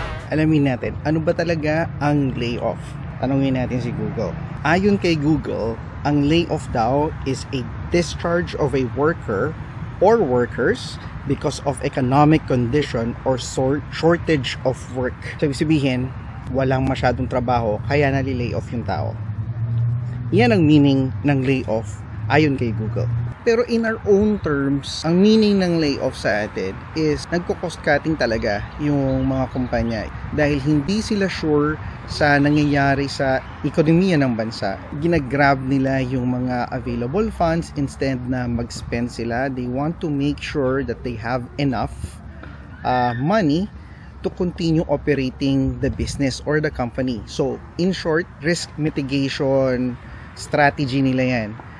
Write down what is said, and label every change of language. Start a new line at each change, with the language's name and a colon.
Filipino: Alamin natin, ano ba talaga ang layoff? Tanungin natin si Google. Ayon kay Google, ang layoff daw
English: is a discharge of a worker or workers because of economic condition or shortage of work.
Filipino: So, ibig sabihin, walang masyadong trabaho, kaya nali-layoff yung tao. Yan ang meaning ng layoff ayon kay Google. Pero
English: in our own terms,
Filipino: ang meaning ng layoff sa atin is nagko-cost cutting talaga yung mga kumpanya dahil hindi sila sure sa nangyayari sa ekonomiya ng bansa. Ginagrab nila yung mga available funds instead na mag-spend sila.
English: They want to make sure that they have enough money to continue operating the business or the company. So, in short, risk mitigation strategy
Filipino: nila yan.